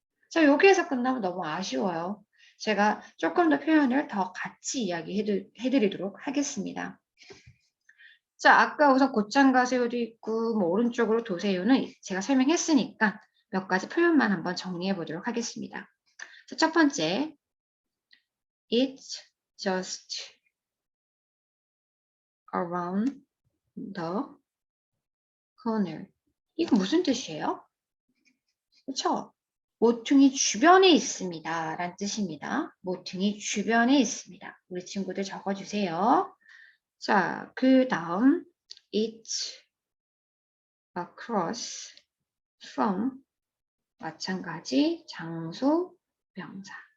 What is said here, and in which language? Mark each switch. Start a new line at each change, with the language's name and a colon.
Korean: 자, 여기에서 끝나면 너무 아쉬워요. 제가 조금 더 표현을 더 같이 이야기해드리도록 하겠습니다. 자, 아까 우선 곧장 가세요도 있고 뭐 오른쪽으로 도세요는 제가 설명했으니까 몇 가지 표현만 한번 정리해 보도록 하겠습니다.
English: 자, 첫 번째, It's just around the corner.
Korean: 이거 무슨 뜻이에요? 그렇죠? 모퉁이 주변에 있습니다. 라는 뜻입니다. 모퉁이 주변에 있습니다. 우리 친구들 적어주세요. 자, 그 다음 It's across from 마찬가지 장소 명사.